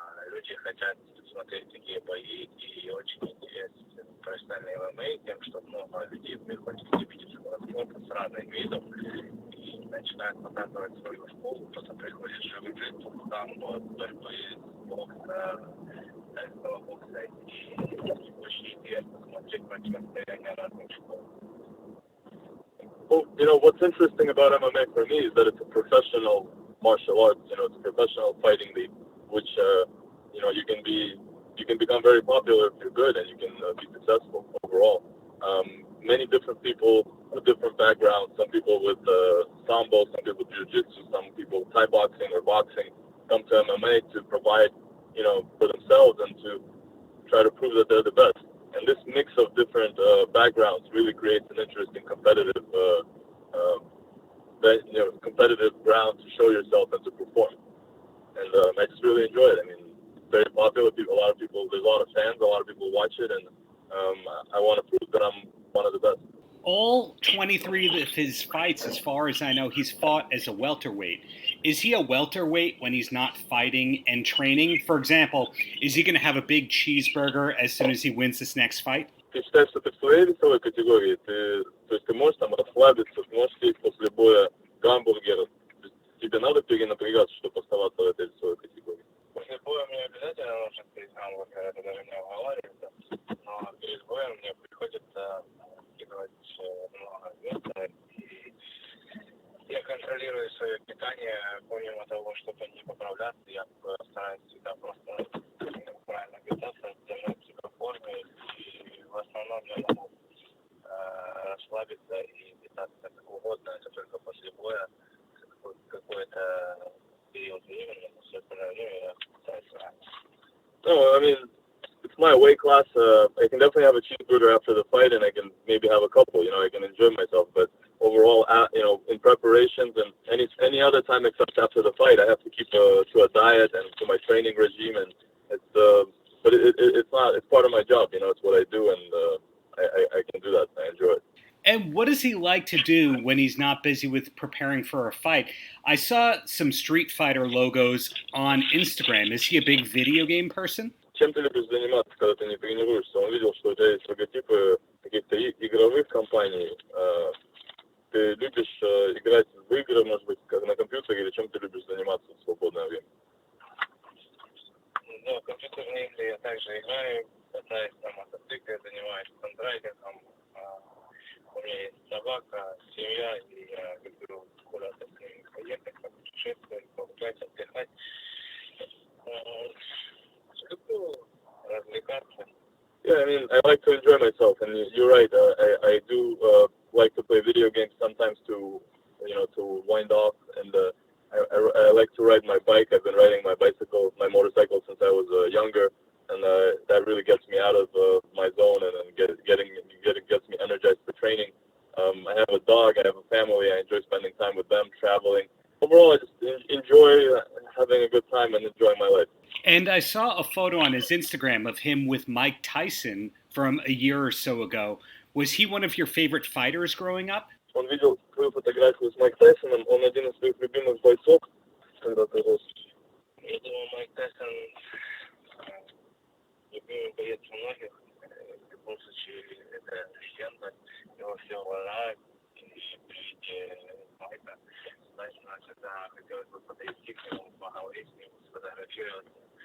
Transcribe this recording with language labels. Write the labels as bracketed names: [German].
[Russian] Люди хотят смотреть такие бои, и очень интересен профессиональный ММА тем, что много людей приходят любить спорта с разных видов и начинают показывать свою школу, кто-то приходит живым жертвам, там борьбы, бокса, тайского бокса, и очень интересно смотреть противостояние разных школ. [English] Well, what's interesting about MMA for me is that it's a professional martial arts. It's a professional fighting league, which you can become very popular if you're good and you can be successful overall. Many different people with different backgrounds. Some people with sambo, some people with jiu-jitsu, some people Thai boxing or boxing come to MMA to provide, for themselves and to try to prove that they're the best. And this mix of different backgrounds really creates an interesting competitive ground to show yourself and to perform. And I just really enjoy it. I mean, it's very popular. There's a lot of fans, a lot of people watch it, and I want to prove that I'm one of the best. All 23 of his fights, as far as I know, he's fought as a welterweight. Is he a welterweight when he's not fighting and training? For example, is he going to have a big cheeseburger as soon as he wins this next fight? [Russian] Ты считаешь, что ты в своей весовой категории? То есть ты можешь там расслабиться, можешь съесть после боя гамбургер? Тебе надо перенапрягаться, чтобы оставаться в этой весовой категории? После боя мне обязательно нужно съесть гамбургер, это даже не обговаривается. но перед боем мне приходится скидывать много веса, и я контролирую свое питание, помимо того, чтобы не поправляться, я стараюсь всегда просто правильно питаться, держать себя в форме, и в основном я могу расслабиться и питаться как угодно, это только после боя, какой-то период времени, после время я пытаюсь раньше. [English] No, I mean, it's my weight class. I can definitely have a cheeseburger after the fight, and I can maybe have a couple. I can enjoy myself. But overall, in preparations and any other time except after the fight, I have to keep to a diet and to my training regime. And but it's not. It's part of my job. It's what I do, and I can do that. I enjoy it. And what does he like to do when he's not busy with preparing for a fight? I saw some Street Fighter logos on Instagram. Is he a big video game person? [Russian] Чем ты любишь заниматься, когда ты не тренируешься? Он видел, что у тебя есть логотипы каких-то игровых компаний. Ты любишь играть в игры, может быть, как на компьютере, или чем ты любишь заниматься в свободное время? Ну, компьютерные игры я также играю, катаюсь на мотоцикле, занимаюсь фандрайдингом. У меня есть собака, семья, и я люблю куда-то с ними поехать, путешествовать, погулять, отдыхать. Люблю развлекаться. [English] Yeah, I mean, I like to enjoy myself, and you're right. I do like to play video games sometimes to wind off, and I like to ride my bike. I've been riding my motorcycle since I was younger, and that really gets me out of my zone and gets me energized for training. I have a dog, I have a family, I enjoy spending time with them, traveling. Overall, I just enjoy having a good time and enjoying my life. And I saw a photo on his Instagram of him with Mike Tyson from a year or so ago. Was he one of your favorite fighters growing up? [Russian] Он видел твою фотографию с Майк Тайсоном, он один из своих любимых бойцов, когда ты рос. Я думаю, Майк Тайсон любимый боец многих. В любом случае, это легенда. Его все уважают. И при виде Майка Тайсона всегда хотелось бы подойти к нему, поговорить с ним, сфотографироваться.